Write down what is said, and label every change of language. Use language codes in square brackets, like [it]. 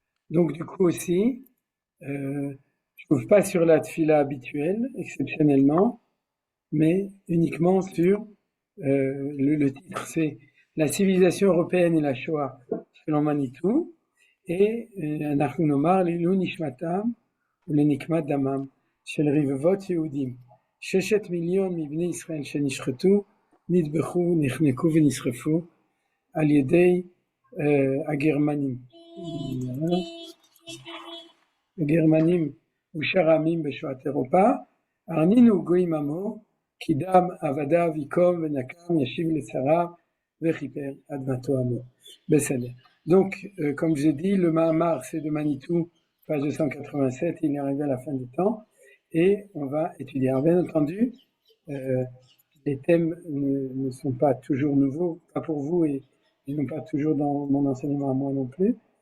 [fr] Donc, du coup, aussi, je ne trouve pas sur la tfila habituelle, exceptionnellement, mais uniquement sur le titre, c'est La civilisation européenne et la Shoah selon Manitou, et [he] אנחנו נאמר לעילוי נשמתם ולנקמת דמם של רבבות יהודים. 6 מיליון מבני ישראל שנשחטו, נטבחו, נחנקו ונשרפו על ידי הגרמנים. הגרמנים ושאר העמים בשואת אירופה, הרנינו גויים עמו, כי דם עבדיו ייקום ונקם ישיב לצריו וכיפר אדמתו עמו. בסדר. [fr] Donc, comme j'ai dit, le Mahamar, c'est de Manitou, page 287, il est arrivé à la fin du temps, et on va étudier. Alors, bien entendu, les thèmes ne sont pas toujours nouveaux, pas pour vous, et ils ne sont pas toujours dans mon enseignement à moi non plus.